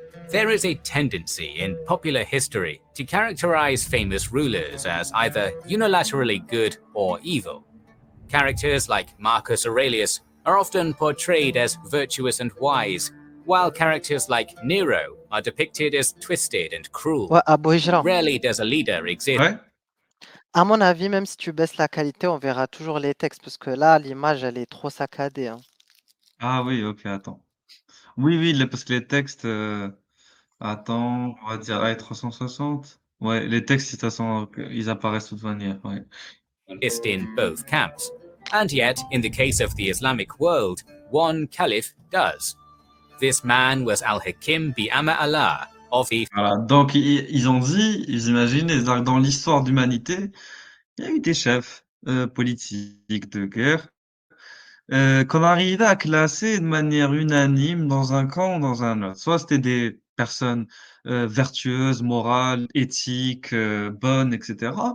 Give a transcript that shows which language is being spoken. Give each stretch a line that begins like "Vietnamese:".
English: There is a tendency in popular history to characterize famous rulers as either unilaterally good or evil. Characters like Marcus Aurelius are often portrayed as virtuous and wise, while characters like Nero are depicted as twisted and cruel.
French: Ouais, Abou Hijra.
English: Rarely does a leader exist.
French: Ouais? À mon avis, même si tu baisses la qualité, on verra toujours les textes parce que là, l'image, elle est trop saccadée, hein. Ah oui, ok, attends. Oui, oui, parce que les textes, attends, on va dire, 360. Ouais, les textes, de toute façon, ils apparaissent de toute manière, ouais.
English: In both camps. And yet, in the case of the Islamic world, one caliph does. This man was Al-Hakim bi Allah of the
French: Voilà, donc ils ont dit, ils imaginaient, dans l'histoire d'humanité, il y a eu des chefs politiques de guerre qu'on arrivait à classer de manière unanime dans un camp ou dans un autre. Soit c'était des personnes vertueuses, morales, éthiques, bonnes, etc.